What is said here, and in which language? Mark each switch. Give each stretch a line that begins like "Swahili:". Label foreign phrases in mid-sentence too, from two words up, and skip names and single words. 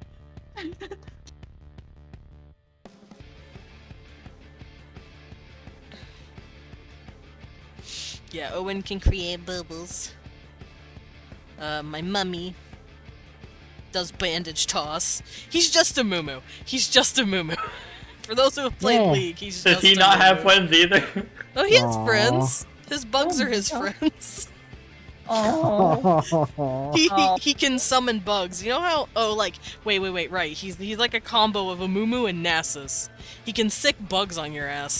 English: Yeah, Owen can create bubbles. My mummy does bandage toss. He's just a moo-moo. He's just a moo-moo. For those who have played Yeah. League, he's Does just he a not have moo-moo. friends either? Oh, he has Aw. friends. His bugs Oh are his my God. friends. Oh. He can summon bugs. You know how? Oh, like wait, right. He's like a combo of a Mumu and Nasus. He can sick bugs on your ass.